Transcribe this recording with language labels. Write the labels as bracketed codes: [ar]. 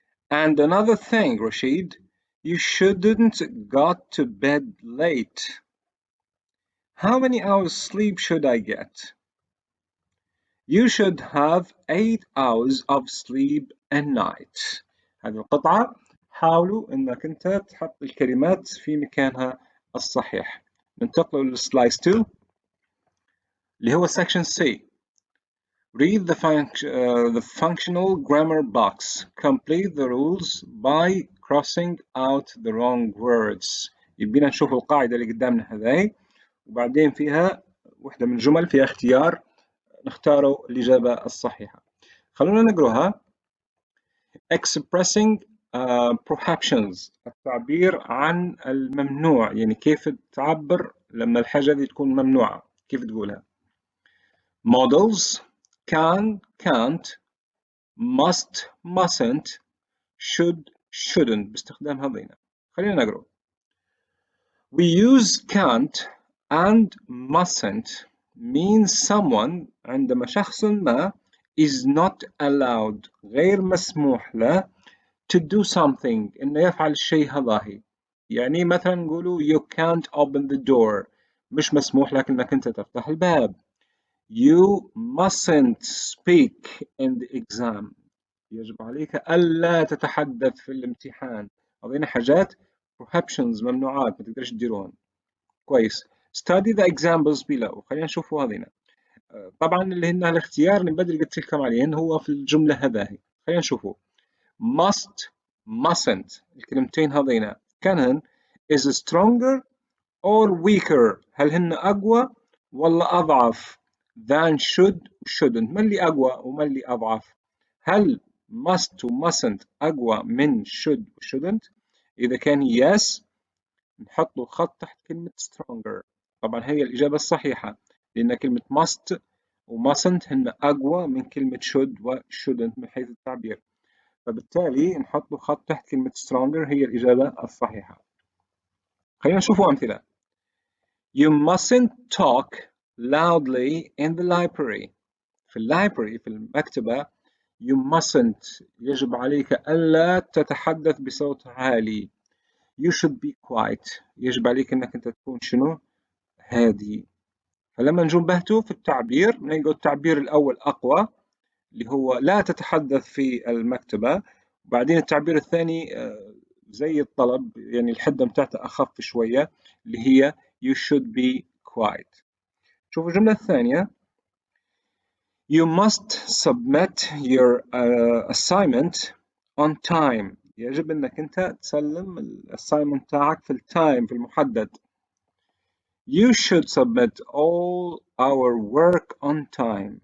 [en] And another thing, Rashid, you shouldn't got to bed late. How many hours sleep should I get? You should have 8 hours of sleep a night. [ar] هذه القطعة حاولوا انك انت تحط الكلمات في مكانها الصحيح. ننتقل للسلايس 2 اللي هو section C. [en] Read the functional grammar box. Complete the rules by crossing out the wrong words. [ar] يبينا نشوف القاعدة اللي قدامنا هذي وبعدين فيها وحدة من الجمل فيها اختيار نختاروا الإجابة الصحيحة. خلونا نقرأها. [en] Expressing prohibitions، [ar] التعبير عن الممنوع، يعني كيف تعبر لما الحاجة دي تكون ممنوعة، كيف تقولها. [en] Models can, can't, must, mustn't, should, shouldn't [ar] باستخدام هذين. خلينا نقرأ. [en] We use can't and mustn't means someone [ar] عندما شخص ما [en] is not allowed [ar] غير مسموح له [en] to do something [ar] إنه يفعل الشيء هذاهي. يعني مثلا نقولوا [en] you can't open the door، [ar] مش مسموح لك إنك أنت تفتح الباب. [en] You mustn't speak in the exam، [ar] يجب عليك ألا تتحدث في الامتحان. هذين حاجات prohibitions، ممنوعات ما تقدرش تديرون. كويس. [en] Study the examples below. [ar] خلينا نشوفوا هذين. طبعا اللي هن الاختيار اللي بدري قلت لكم عليهن هو في الجملة هذاهي. خلينا نشوفوا. must mustn't الكلمتين هذين كانهن [en] is stronger or weaker، [ar] هل هن أقوى ولا أضعف [en] than should shouldn't؟ [ar] ما اللي أقوى وما اللي أضعف؟ هل must و mustn't أقوى من should و shouldn't؟ إذا كان yes نحط له خط تحت كلمة stronger. طبعا هي الإجابة الصحيحة لأن كلمة must و mustn't هن أقوى من كلمة should و shouldn't من حيث التعبير، فبالتالي نحط له خط تحت كلمة stronger هي الإجابة الصحيحة. خلينا نشوف أمثلة. [en] You mustn't talk loudly in the library. [ar] في اللايبرري في المكتبة [en] you mustn't [ar] يجب عليك ألا تتحدث بصوت عالي. [en] you should be quiet. [ar] يجب عليك انك انت تكون شنو؟ هادي. فلما نجنبهته في التعبير نلقى التعبير الاول اقوى اللي هو لا تتحدث في المكتبة، وبعدين التعبير الثاني زي الطلب يعني الحدة بتاعته أخف شوية اللي هي [en] you should be quiet. [ar] شوفوا الجملة الثانية [en] you must submit your assignment on time. [ar] يجب أنك أنت تسلم الأسايمنت تاعك في التايم في المحدد. [en] You should submit all our work on time.